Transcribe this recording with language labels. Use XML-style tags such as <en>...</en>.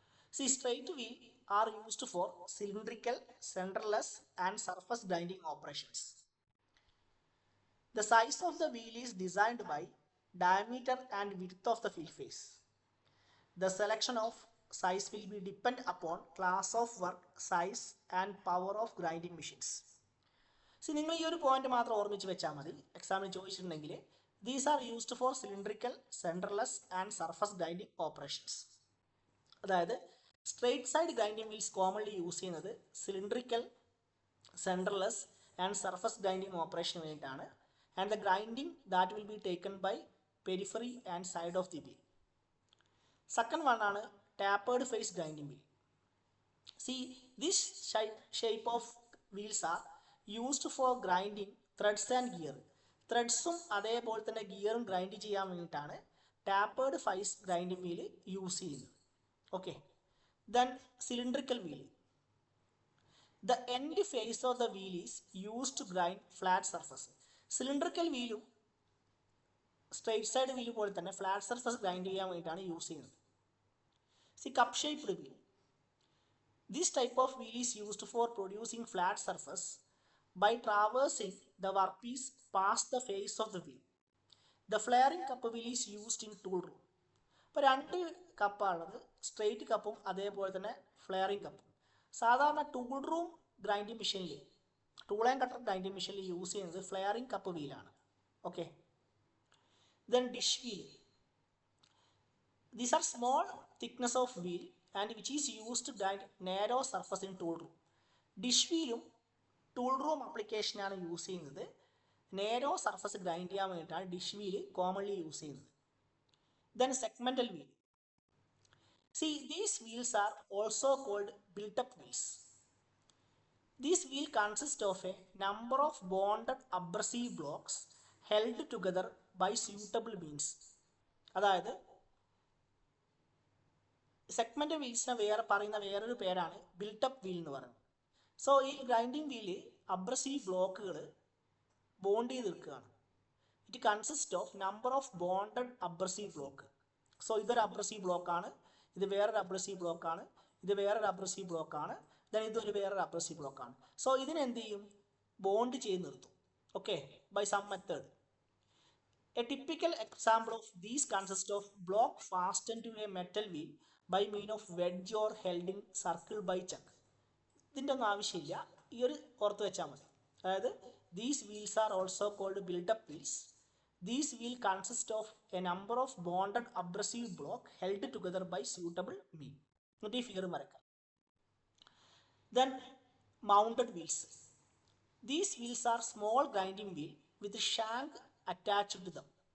<en>See, straight wheel are used for cylindrical, centerless and surface grinding operations. The size of the wheel is designed by diameter and width of the wheel face. The selection of size will be depend upon class of work, size and power of grinding machines.</en> <ml>C, നിങ്ങൾ ഈ ഒരു point മാത്രം ഓർമ്മിച്ച് വെച്ചാൽ മതി. എക്സാമിന് ചോദിച്ചിട്ടുണ്ടെങ്കിൽ</ml> <en>These are used for cylindrical, centreless and surface grinding operations.</en> <ml>അതായത് straight side grinding wheels commonly use ചെയ്യുന്നത് സിലിണ്ടറിക്കൽ, സെൻറ്റർലെസ് ആൻഡ് സർഫസ് ഗ്രൈൻഡിങ് ഓപ്പറേഷന് വേണ്ടിയിട്ടാണ്.</ml> <en>And the grinding that will be taken by periphery and side of the wheel. Second one ആണ് tapered face grinding wheel. See, this shape of wheels are used for grinding threads and gear.</en> <ml>ത്രെഡ്സും അതേപോലെ തന്നെ ഗിയറും grind ചെയ്യാൻ വേണ്ടിയിട്ടാണ് tapered face grinding wheel use ചെയ്യുന്നത്.</ml> <en>Okay, then cylindrical wheel. The end face of the wheel is used to grind flat surface.</en> <ml>Cylindrical വീലും straight side wheel പോലെ തന്നെ flat surface grind ചെയ്യാൻ വേണ്ടിയിട്ടാണ് use ചെയ്യുന്നത്.</ml> <en>See, cup shaped wheel. This type of wheel is used for producing flat surface by traversing the workpiece past the face of the wheel. The flaring cup wheel is used in tool room.</en> <ml>ഇപ്പോൾ രണ്ട് കപ്പാണുള്ളത്, straight കപ്പും അതേപോലെ തന്നെ flaring കപ്പും. സാധാരണ tool room grinding മെഷീനിൽ, tool and cutter grinding മെഷീനിൽ use ചെയ്യുന്നത് flaring cup വീലാണ്.</ml> <en>Okay, then dish wheel. These are small thickness of wheel and which is used to grind narrow surface in tool room.</en> <ml>Dish വീലും tool room ആപ്ലിക്കേഷനാണ് use ചെയ്യുന്നത്. നേരോ surface grind ചെയ്യാൻ വേണ്ടിയിട്ടാണ് dish wheel commonly use ചെയ്യുന്നത്. Then segmental wheel.</ml> <en>See, these wheels are also called built up wheels. These wheel consist of a number of bonded abrasive blocks held together by suitable means.</en> <ml>അതായത് segment വീൽസിനെ പറയുന്ന വേറൊരു പേരാണ് built-up wheel എന്ന് പറയുന്നത്. So ഈ grinding wheel abrasive ബ്ലോക്കുകൾ bond ചെയ്ത് നിൽക്കുകയാണ്.</ml> <en>It consist of number of bonded abrasive block.</en> <ml>So ഇതൊരു അബ്രസീവ് ബ്ലോക്കാണ്, ഇത് വേറൊരു അബ്രസീവ് ബ്ലോക്കാണ്, ഇത് വേറൊരു അബ്രസീവ് ബ്ലോക്കാണ്, ദെൻ ഇതൊരു വേറൊരു അബ്രസീവ് ബ്ലോക്കാണ്. സോ ഇതിനെന്ത് ചെയ്യും? ബോണ്ട് ചെയ്ത് നിർത്തും. Okay,</ml> <en>By some method. A typical example of these consists of block fastened to a metal wheel by mean of wedge or holding circle by chuck.</en> <ml>ഇതിൻ്റെ ഒന്നും ആവശ്യമില്ല, ഈ ഒരു ഓർത്ത് വെച്ചാൽ മതി.</ml> <en>അതായത് these wheels are also called built-up wheels. These wheel consist of a number of bonded abrasive block held together by suitable mean.</en> <ml>എന്നിട്ട് ഈ ഫിഗർ വരയ്ക്കാം.</ml> <en>Then mounted wheels. These wheels are small grinding wheel with shank attached to them.</en>